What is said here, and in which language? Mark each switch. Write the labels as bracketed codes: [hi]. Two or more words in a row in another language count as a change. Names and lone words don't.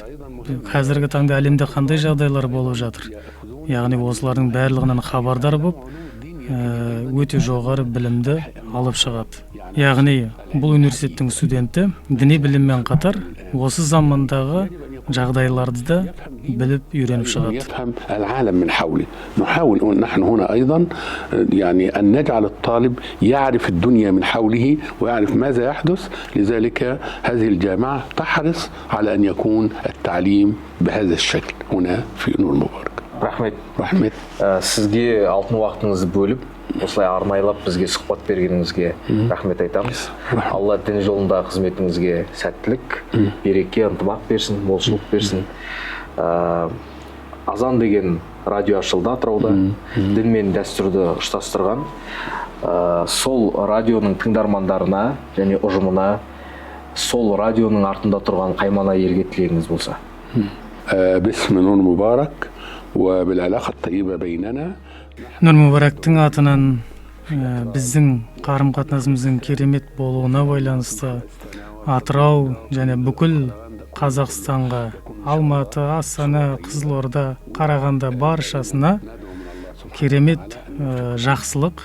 [kk] Қазіргі таңда әлемде қандай жағдайлар болып жатыр? Яғни осылардың барлығынан хабардар болып, өте жоғары білімді алып шығады. Яғни бұл университеттің студенті діни біліммен қатар осы замандағы жағдайларды да біліп үйреніп шығады. [ar] العالم من حوله نحاول نحن هنا أيضا يعني أن نجعل الطالب يعرف الدنيا من حوله ويعرف ماذا يحدث. لذلك هذه الجامعة تحرص على أن يكون التعليم بهذا الشكل هنا في نور-Мүбарак. [kk] Рахмет. Сізге алтын уақытыңызды бөліп, осылай арнайлап бізге сұхбат бергеніңізге рахмет айтамыз. Алла дін жолындағы қызметіңізге сәттілік, береке, ынтымақ берсін, молшылық берсін. Азан деген радио ашылды Атырауда, дін мен дәстүрді ұштастырған. Сол радионың тыңдармандарына және ұжымына, сол радионың артында тұрған қаймана елге тілегіңіз болса. [ar] باسم نور-Мүбарак وبالعلاقة الطيبة بيننا. [kk] Нұр-Мүбарактың атынан біздің қарым-қатынасымыздың керемет болуына байланысты Атырау және бүкіл Қазақстанға, Алматы, Астана, Қызылорда, Қарағанды баршасына керемет жақсылық.